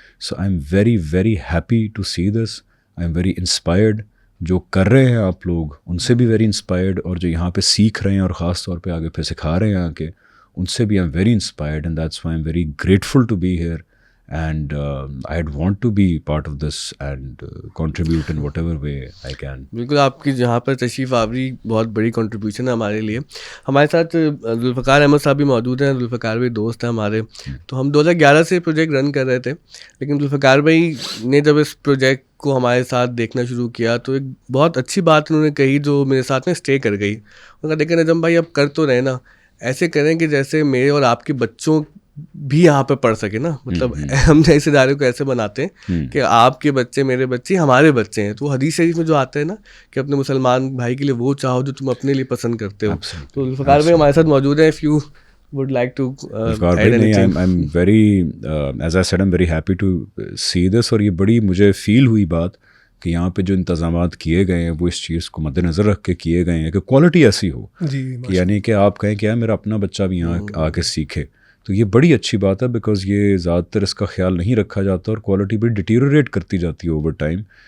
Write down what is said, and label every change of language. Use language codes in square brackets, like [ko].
[en] So I am very very happy to see this. I am very inspired. [ur] جو کر رہے ہیں آپ لوگ ان سے بھی [en] very inspired, [ur] اور جو یہاں پہ سیکھ رہے ہیں اور خاص طور پہ آگے پھر سکھا رہے ہیں آ کے, ان سے بھی [en] I am very inspired. And that's why I am very grateful to be here. And I'd want to be part of this and contribute in whatever way I can. [ur] بالکل, آپ کی جہاں پر تشریف آوری بہت بڑی کنٹریبیوشن ہے ہمارے لیے. ہمارے ساتھ ذوالفقار احمد صاحب بھی موجود ہیں. ذوالفقار بھائی دوست ہیں ہمارے. تو ہم 2011 سے پروجیکٹ رن کر رہے تھے, لیکن ذوالفقار بھائی نے جب اس پروجیکٹ کو ہمارے ساتھ دیکھنا شروع کیا تو ایک بہت اچھی بات انہوں نے کہی جو میرے ساتھ میں اسٹے کر گئی. انہوں نے کہا دیکھیں نجم بھائی اب کر تو رہے نا, ایسے کریں کہ جیسے میرے اور آپ کے بچوں بھی یہاں پہ پڑھ سکے نا. مطلب ہم نے اس ادارے کو ایسے بناتے ہیں کہ آپ کے بچے میرے بچے ہمارے بچے ہیں. تو حدیث شریف میں جو آتا ہے نا کہ اپنے مسلمان بھائی کے لیے وہ چاہو جو تم اپنے لیے پسند کرتے ہو. تو ذوالفقار بھائی ہمارے ساتھ موجود ہیں. [en] if you would like to add anything. I'm very as I said I'm very happy to see this. [ur] اور یہ بڑی مجھے فیل ہوئی بات کہ یہاں پہ جو انتظامات کیے گئے ہیں وہ اس چیز کو مد نظر رکھ کے کیے گئے ہیں کہ کوالٹی ایسی ہو, یعنی کہ آپ کہیں کہ میرا اپنا بچہ بھی یہاں آ کے سیکھے. تو یہ بڑی اچھی بات ہے بیکاز یہ زیادہ تر اس کا خیال نہیں رکھا جاتا اور کوالٹی بھی ڈیٹیریوریٹ کرتی جاتی ہے اوور ٹائم.